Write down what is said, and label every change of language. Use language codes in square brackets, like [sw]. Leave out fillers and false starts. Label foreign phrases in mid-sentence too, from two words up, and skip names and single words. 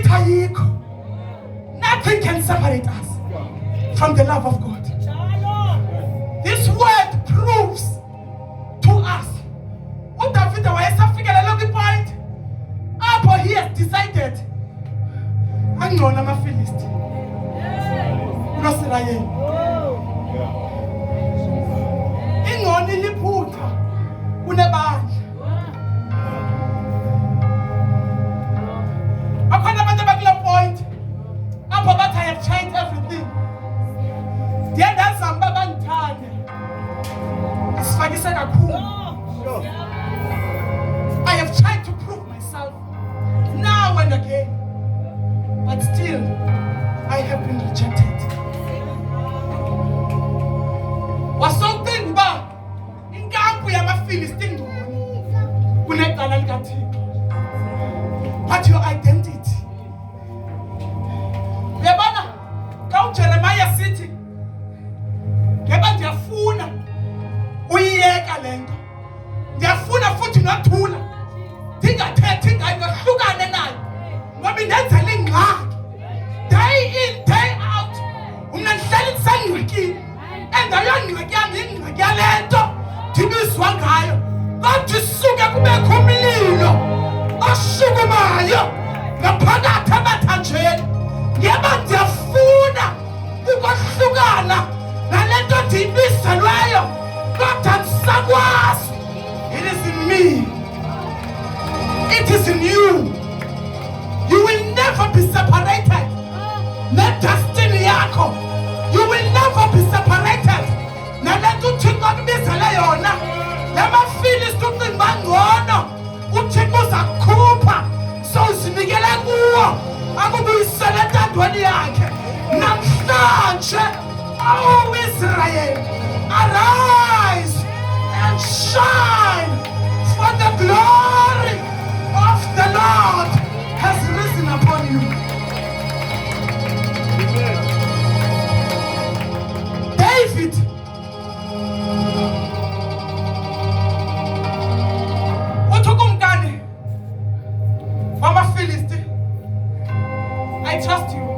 [en] Nothing can separate us from the love of God. This word proves to us. [xh] What David wayesafikelela kwi-point apho [en] he has decided [xh] angcono amaFilisti kunoSirayeli. Ingcono iliphutha kunebandla. Bakhona abantu abakule point apho bathi [en] I have tried everything. [xh] Ndiye ndazama bangithande. Isifakise kakhulu. [en] I have tried to prove myself now and again, but still I have been rejected. [xh] Wasawucinga uba inkampu yamaFilisti ingcono kunecala likaThixo. [en] But your identity. [xh] Uyabona xa uJeremiah sithi ngeba ndiyafuna uyiyeka le nto, ndiyafuna futhi nothula ndingathethi ngayo ngahlukane nayo ngoba indenzela ingxaki [en] day in day out. [xh] Mna ndihleli ndisengxakini endayongxaki yam yingxaki yale nto ndibizwa ngayo kodwa isuke kubekho umlilo oshukumayo ngaphakathi amathanjeni. Ngeba ndiyafuna ukwahlukana nale nto ndiyibizelweyo kodwa ndisakwazi. [en] It is in me. It is in you. You will never be separated. [xh] Na destiny yakho. [en] You will never be separated. [xh] Nale nto uThixo akubizele yona. LamaFilisti ucinga uba ngcono uThixo uzakukhupha sowuzinikele kuwo akubuyisele entandweni yakhe. Namhlanje, [en] O Israel, arise and shine, for the glory of the Lord has risen upon you. David [xh] uThukumkani wamaFilisti, [en] I trust you.